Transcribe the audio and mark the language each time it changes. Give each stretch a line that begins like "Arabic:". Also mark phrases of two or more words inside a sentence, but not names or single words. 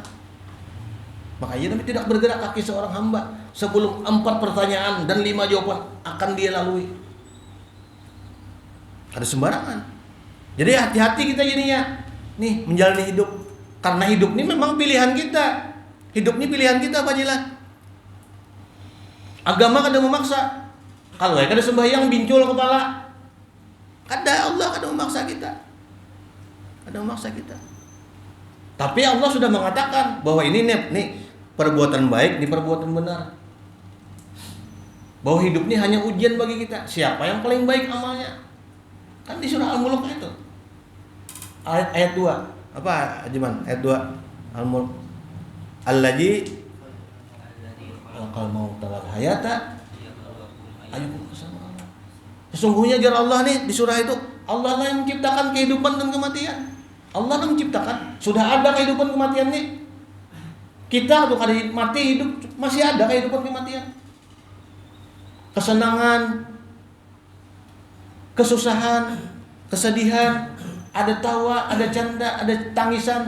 Indonesian: Makanya Nabi tidak bergerak kaki seorang hamba sebelum 4 pertanyaan dan 5 jawaban akan dia lalui. Ada sembarangan. Jadi hati-hati kita jadinya nih menjalani hidup. Karena hidup ini memang pilihan kita. Hidup ini pilihan kita, Pak Jilan.
Banjar: Agama kada memaksa. Kalau kada sembahyang bincul kepala. Kada, Allah kada memaksa kita. Kada memaksa kita.
Indonesian: Tapi Allah sudah mengatakan bahwa ini nih perbuatan baik, ini perbuatan benar. Bahwa hidup ini hanya ujian bagi kita. Siapa yang paling baik amalnya? Kan di surah Al-Mulk itu. Ayat 2. Apa Ajiman? Ayat 2 Al-Mulk.
Arabic: Allazi khalaqal mauta wal hayata ayyukum ahsanu amala.
Indonesian: Sesungguhnya jar Allah nih di surah itu, Allah lah yang menciptakan kehidupan dan kematian. Allah yang menciptakan. Sudah ada kehidupan kematian nih.
Banjar: Kita tuh kada mati hidup, masih ada kehidupan kematian.
Indonesian: Kesenangan, kesusahan, kesedihan, ada tawa, ada canda, ada tangisan.